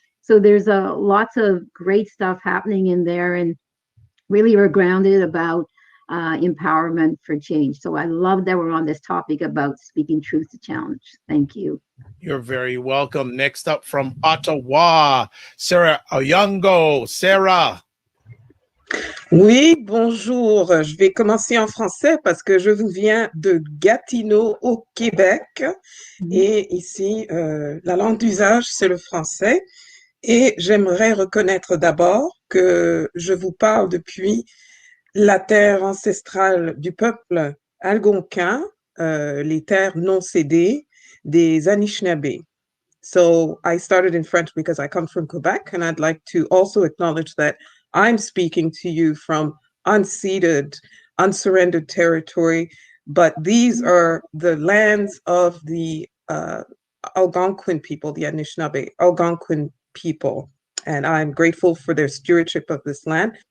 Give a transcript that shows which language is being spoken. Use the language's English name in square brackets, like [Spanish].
[English] So there's lots of great stuff happening in there, and really are grounded about empowerment for change. So I love that we're on this topic about speaking truth to challenge. Thank you. You're very welcome. Next up from Ottawa, Sarah Oyongo. Sarah. [French] Oui, bonjour. Je vais commencer en français parce que je vous viens de Gatineau au Québec. Et ici, la langue d'usage, c'est le français. Et j'aimerais reconnaître d'abord que je vous parle depuis la terre ancestrale du peuple algonquin, les terres non cédées des Anishinaabe. [English] So I started in French because I come from Quebec, and I'd like to also acknowledge that I'm speaking to you from unceded, unsurrendered territory, but these are the lands of the Algonquin people, the Anishinaabe Algonquin people, and I'm grateful for their stewardship of this land.